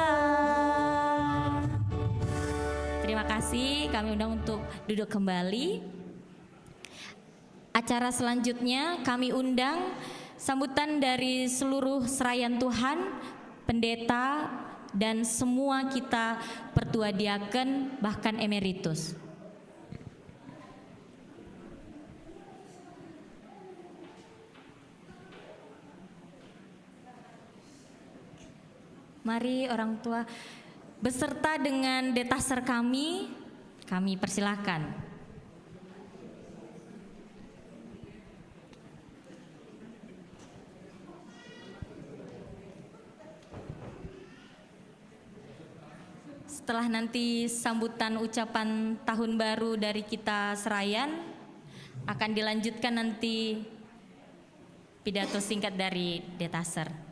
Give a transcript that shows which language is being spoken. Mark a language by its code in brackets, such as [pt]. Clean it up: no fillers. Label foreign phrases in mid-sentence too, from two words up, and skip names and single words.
[id] Terima kasih, kami undang untuk duduk kembali. Acara selanjutnya kami undang sambutan dari seluruh serayan Tuhan, pendeta, dan semua kita pertua diaken bahkan emeritus. Mari orang tua beserta dengan detaser kami persilakan. Setelah nanti sambutan ucapan tahun baru dari kita serayan, akan dilanjutkan nanti pidato singkat dari detaser.